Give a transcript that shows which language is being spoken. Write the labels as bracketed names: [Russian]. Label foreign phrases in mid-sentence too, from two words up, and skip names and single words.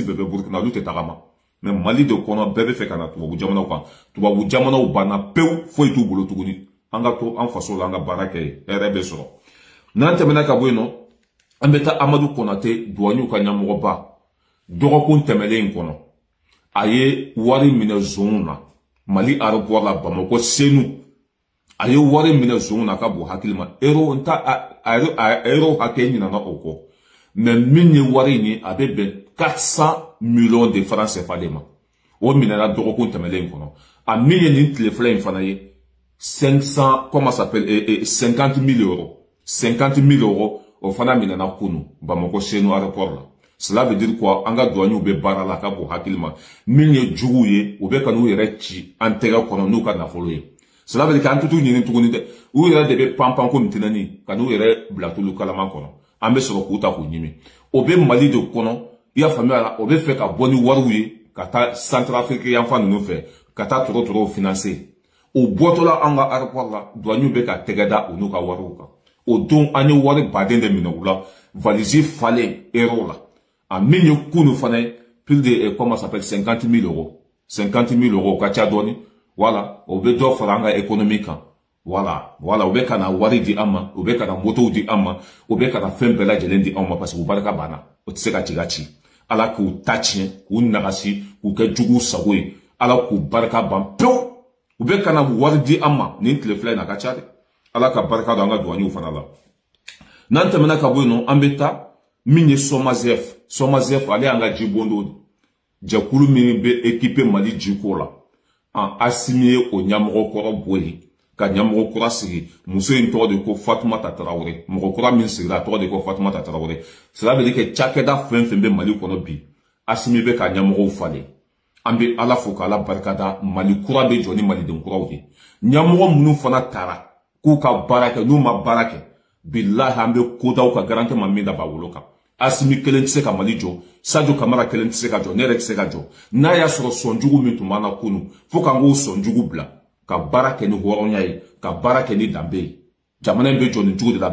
[Bambara] bɛɛ bɛ Burkina olu tɛ tagama mais Mali de kɔnɔ bɛɛ bɛ fɛ ka na tubabu jamanaw kan tubabu jamanaw banna pewu foyi t'u bolo tuguni an ka to an faso la an ka baara kɛ hɛrɛ bɛ sɔrɔ n'an tɛmɛna ka bɔ yen nɔ an bɛ taa Amadu Konate douanier ka ɲɛmɔgɔba dɔgɔkun tɛmɛlen kɔnɔ a ye wari minɛ zon na Mali aéroport la Bamako Senu a ye wari minɛ zon na ka bon hakili ma euro hakɛ ɲinana o kɔ mais min ye wari ni a bɛ bɛn 400 [French] millions de francs [Bambara] CFA de ma o minɛna dɔgɔkun tɛmɛlen kɔnɔ a min ye nin tile fila in fana ye 500 [French] comment ça s'appelle [Bambara] 50 000 euros 50 000 euros o fana minɛna kunu Bamako Senu aéroport la. [French] Cela veut dire quoi? [Bambara] An ka douaniers bɛ baara la ka bon hakili ma min ye jugu ye u bɛ ka n'u yɛrɛ ci an tɛgɛ kɔnɔ n'u ka nafolo ye. [French] Cela veut dire [Bambara] k'an tutu ɲini tuguni dɛ u yɛrɛ de bɛ panpan ko mintinani ka n'u yɛrɛ bila tulu kalama kɔnɔ an bɛ sɔrɔ k'u ta k'u ɲimi o bɛ Mali de kɔnɔ i y'a faamuya la o bɛ fɛ ka bɔ ni wariw ye ka taa Centrafrique yanfan ninnu fɛ ka taa tɔrɔtɔrɔw financer o bɔtɔla an ka aéroport la douaniers bɛ ka tɛgɛ da u n'u ka wariw kan o don an ye wari baden de minɛ u la valise falen euro la. A min ye kunu fana [French] plus de comment ça s'appelle [Bambara] 50 000 euros 50 000 euros ka ca dɔɔni voilà o bɛ dɔ fara an ka économie kan voilà o bɛ ka na wari di an ma o bɛ ka na motow di an ma o bɛ ka na fɛn bɛɛ lajɛlen di an ma parce que u barika banna o tɛ se ka jigin a ci ala k'u ta tiɲɛ k'u nagasi k'u kɛ juguw sago ye ala k'u barika ban pewu u bɛ ka na wari di an ma nin tile fila in na ka ca dɛ ala ka barika don an ka douaniers fana la n'an tɛmɛna ka bɔ yen nɔ an bɛ taa min ye Somazef ale an ka jibondo jɛkulu min bɛ équipe Mali jiko la an assigné o ɲɛmɔgɔ kɔrɔ bɔ yen ka ɲɛmɔgɔ kura sigi muso in tɔgɔ de ko Fatumata Tarawele mɔgɔ kura min sigira a tɔgɔ de ko Fatumata Tarawele [French] cela veut dire que [Bambara] cakɛda fɛn fɛn bɛ Mali kɔnɔ bi assigné bɛ ka ɲɛmɔgɔw falen an bɛ ala fo k'ala barikada Mali kura bɛ jɔ ni maliden kuraw de ɲɛmɔgɔ minnu fana taara k'u ka baara kɛ n'u ma baara kɛ billahi an bɛ kodaw ka garantie ma min da b'a wolo kan Asimi kelen tɛ se ka Mali jɔ Sadio Kamara kelen tɛ se ka jɔ ne yɛrɛ tɛ se ka jɔ n'a y'a sɔrɔ sɔnjugu min tun b'an na kunu fo k'an k'o sɔnjugu bila ka baara kɛ ni hɔrɔnya ye ka baara kɛ ni danbe ye jamana in bɛ jɔ nin cogo de la